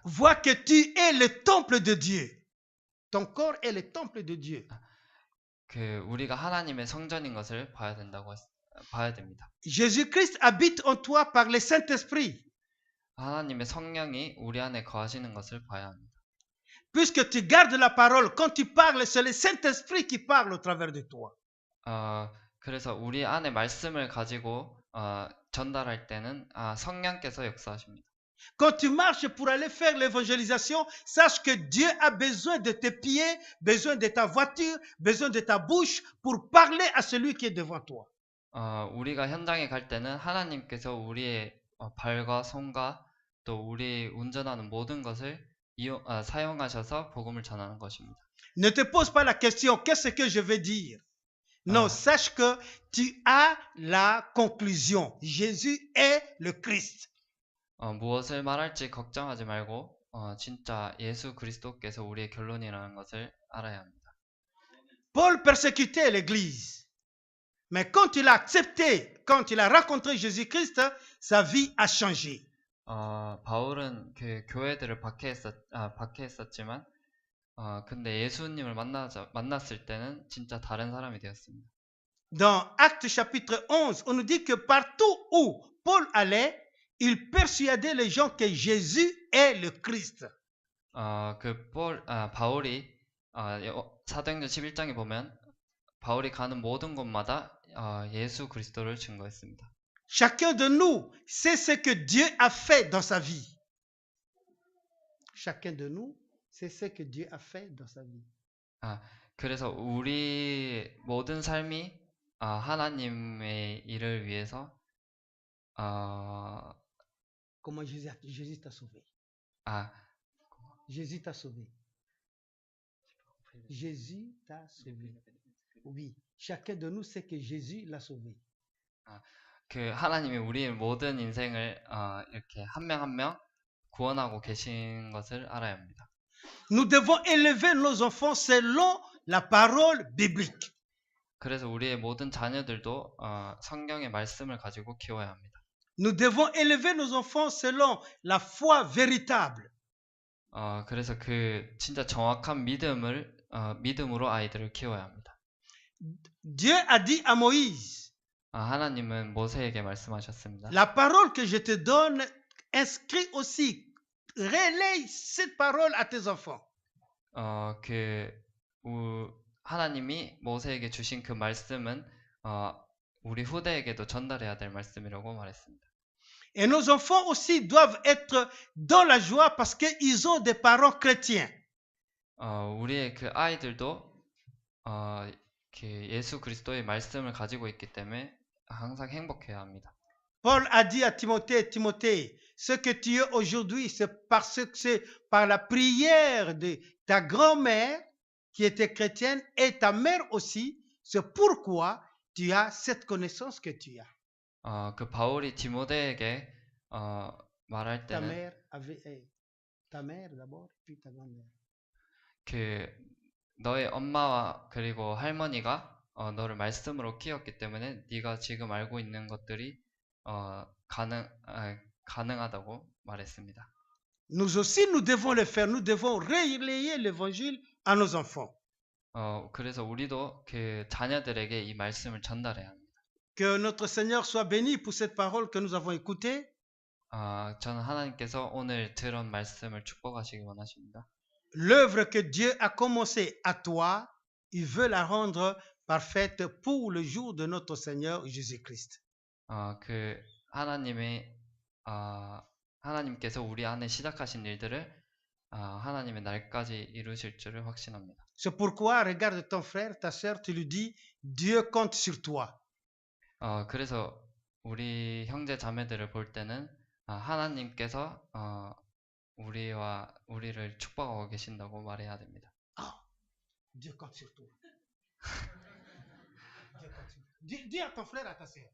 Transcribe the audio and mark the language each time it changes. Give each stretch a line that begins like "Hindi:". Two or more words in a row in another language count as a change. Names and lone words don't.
French: Vois que tu es le temple de Dieu. Ton corps est le temple de Dieu.
Korean: 우리가 하나님의 성전인 것을 봐야 됩니다.
French: Jésus-Christ habite en toi par le Saint-Esprit.
Korean: 하나님의 성령이 우리 안에 거하시는 것을 봐야 합니다.
French: Puisque tu gardes la parole, quand tu parles, c'est le Saint-Esprit qui parle au travers de toi.
Korean: 그래서 우리 안에 말씀을 가지고 전달할 때는 성령께서 역사하십니다.
French: Quand tu marches pour aller faire l'évangélisation, sache que Dieu a besoin de tes pieds, besoin de ta voiture, besoin de ta bouche pour parler à celui qui est devant toi.
Korean: 우리가 현장에 갈 때는 하나님께서 우리의 발과 손과 또 우리 운전하는 모든 것을 사용하셔서 복음을 전하는 것입니다.
French: Ne te pose pas la question, qu'est-ce que je vais dire? Non, 아, sache que tu as la conclusion. Jésus est le Christ.
Korean: 무엇을 말할지 걱정하지 말고 진짜 예수 그리스도께서 우리의 결론이라는 것을 알아야 합니다.
French: Paul persécutait l'Église. Mais quand il a accepté, quand il a rencontré Jésus-Christ, sa vie a changé.
Korean: 바울은 그 교회들을 박해했었지만 근데 예수님을 만났을 때는 진짜 다른 사람이 되었습니다.
French: Dans Actes chapitre 11, on nous dit que partout où Paul allait, il persuadait les gens que Jésus est le Christ.
Korean: 바울이 사도행전 11장에 보면 바울이 가는 모든 곳마다 예수 그리스도를 증거했습니다.
French: Chacun de nous sait ce que Dieu a fait dans sa vie. Chacun de nous sait ce que Dieu a fait dans sa vie.
Korean: 그래서 우리 모든 삶이 하나님의 일을 위해서
French: Comment Jésus t'a sauvé. Jésus t'a sauvé. Jésus t'a sauvé. Oui, chacun de nous sait que Jésus l'a sauvé.
Korean: 그 하나님이 우리의 모든 인생을 이렇게 한 명 한 명 구원하고 계신 것을 알아야 합니다.
French: Nous devons élever nos enfants selon la parole biblique.
Korean: 그래서 우리의 모든 자녀들도 성경의 말씀을 가지고 키워야 합니다.
French: Nous devons élever nos enfants selon la foi véritable.
Korean: 그래서 그 진짜 정확한 믿음으로 아이들을 키워야 합니다.
French: Dieu a dit à Moïse,
Korean: 하나님은 모세에게 말씀하셨습니다.
French: la parole que je te donne, inscris aussi, relaye cette parole à tes enfants.
Korean: 하나님이 모세에게 주신 그 말씀은 우리 후대에게도 전달해야 될 말씀이라고 말했습니다.
French: Et nos enfants aussi doivent être dans la joie parce qu'ils ont des parents chrétiens.
Korean: 우리의 그 아이들도 예수 그리스도의 말씀을 가지고 있기 때문에 항상 행복해야 합니다.
French: Paul a dit à Timothée, Timothée, ce que tu es aujourd'hui, c'est par la prière de ta grand-mère qui était chrétienne et ta mère aussi, c'est pourquoi tu as cette connaissance que tu as.
Korean: 그 바울이 디모데에게 말할
French: Ta
Korean: 때는
French: mère ta mère d'abord, puis ta grand-mère.
Korean: 그 너의 엄마와 그리고 할머니가 너를 말씀으로 키웠기 때문에 네가 지금 알고 있는 것들이 가능하다고 말했습니다.
French: Nous aussi, nous devons le faire. Nous devons relayer l'évangile à nos enfants.
Korean: 그래서 우리도 그 자녀들에게 이 말씀을 전달해야 합니다.
French: Que notre Seigneur soit béni pour cette parole que nous avons écoutée.
Korean: 저는 하나님께서 오늘 들은 말씀을 축복하시기 원하십니다.
French: L'œuvre que Dieu a commencée à toi, il veut la rendre parfaite pour le jour de notre Seigneur Jésus-Christ.
Korean: 그 하나님께서 우리 안에 시작하신 일들을 하나님의 날까지 이루실 줄을 확신합니다.
French: C'est pourquoi regarde ton frère, ta sœur, tu lui dis, Dieu compte sur toi.
Korean: 그래서 우리 형제 자매들을 볼 때는 하나님께서 우리를 축복하고 계신다고 말해야 됩니다.
French: Dieu compte sur toi. Dis à ton frère, à ta sœur.